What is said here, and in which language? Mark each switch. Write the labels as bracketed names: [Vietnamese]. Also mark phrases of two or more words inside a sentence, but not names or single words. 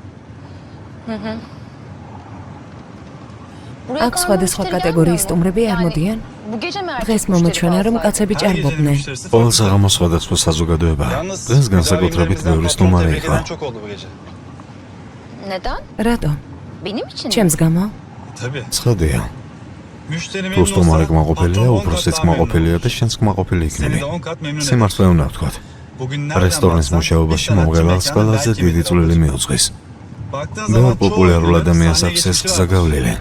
[Georgian] აქ სხვადასხვა კატეგორიის სტუმრები არ მოდიან? დღეს მომეჩვენა, რომ კაცები ჭარბობდნენ. ყოველ საღამოს სხვადასხვა საზოგადოებაა. დღეს განსაკუთრებით ბევრი სტუმარი იყო. [Turkish] Neden? [Georgian] რატომ? [Turkish] Benim için mi? [Georgian] ჩემს გამო? ცხადია. თუ სტუმარი კმაყოფილია, უბრალოდ კმაყოფილია და შენს კმაყოფილი იქნები. სიმართლე უნდა ვთქვათ. რესტორნის მუშაობაში მომღერალს ყველაზე დიდი წვლილი მიუძღვის. ბევრ პოპულარულ ადამიანს აქვს ეს გზა გავლილი.